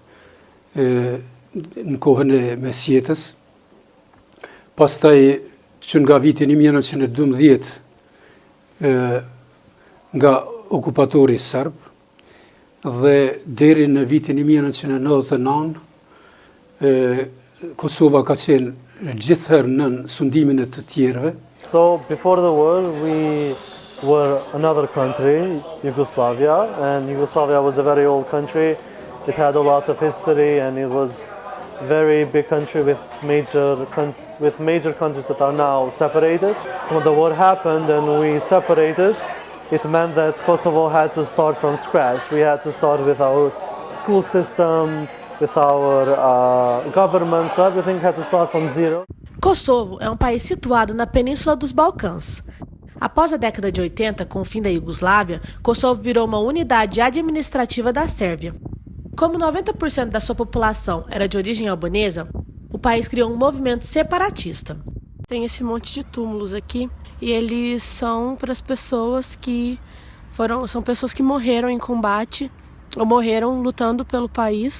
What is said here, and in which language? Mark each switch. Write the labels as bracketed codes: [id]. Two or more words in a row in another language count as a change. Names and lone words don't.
[sq] në kohën e mesjetës, pastaj që nga vitin 1912 nga okupatori serb, dhe deri në vitin 1999, Kosova ka qenë gjithherë nën sundimin e të tjerëve. [en] So before the war, we were another country, Yugoslavia, and Yugoslavia was a very old country. It had a lot of history, and it was a very big country with major countries that are now separated. When the war happened and we separated, it meant that Kosovo had to start from scratch. We had to start with our school system, with our government, so everything had to start from zero. [pt] Kosovo é um país situado na Península dos Balcãs. Após a década de 80, com o fim da Iugoslávia, Kosovo virou uma unidade administrativa da Sérvia. Como 90% da sua população era de origem albanesa, o país criou um movimento separatista. Tem esse monte de túmulos aqui, e eles são para as pessoas que são pessoas que morreram em combate ou morreram lutando pelo país.